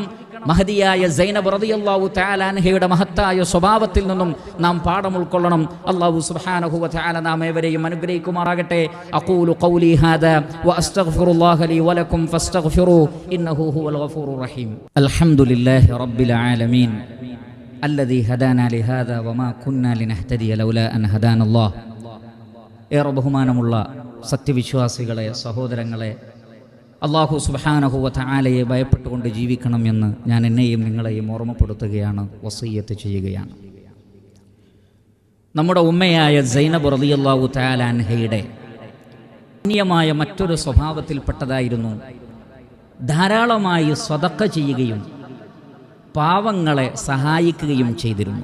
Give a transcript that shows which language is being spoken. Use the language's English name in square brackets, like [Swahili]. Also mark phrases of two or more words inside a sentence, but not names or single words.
[Malayalam] മഹദിയായ സൈനബ് [Arabic] رضي الله تعالى [Malayalam] അൻഹയുടെ മഹത്തായ സ്വഭാവത്തിൽ നിന്നും നാം പാഠം ഉൾക്കൊള്ളണം. [Arabic] الله سبحانه وتعالى [Malayalam] നാം ഏവരെയും അനുഗ്രഹിക്കുമാറാകട്ടെ. [Arabic] أقول قولي هذا وأستغفر الله لي ولكم فاستغفروه إنه هو الغفور الرحيم. الحمد لله رب العالمين الذي هدانا لهذا وما كنا لنهتدي لولا أن هدانا الله. [Malayalam] ഏറെ ബഹുമാനമുള്ള സത്യവിശ്വാസികളെ, സഹോദരങ്ങളെ, [Arabic] الله سبحانه [Malayalam] വ തആലയെ ഭയപ്പെട്ടുകൊണ്ട് ജീവിക്കണം എന്ന് ഞാൻ എന്നെയും നിങ്ങളെയും ഓർമ്മപ്പെടുത്തുകയാണ്, വസിയ്യത്ത് ചെയ്യുകയാണ്. നമ്മുടെ ഉമ്മയായ സൈനബ് [Arabic] رضي الله تعالى [Malayalam] അൻഹയുടെ അന്യമായ മറ്റൊരു സ്വഭാവത്തിൽപ്പെട്ടതായിരുന്നു ധാരാളമായി സ്വതക്ക ചെയ്യുകയും പാവങ്ങളെ സഹായിക്കുകയും ചെയ്തിരുന്നു.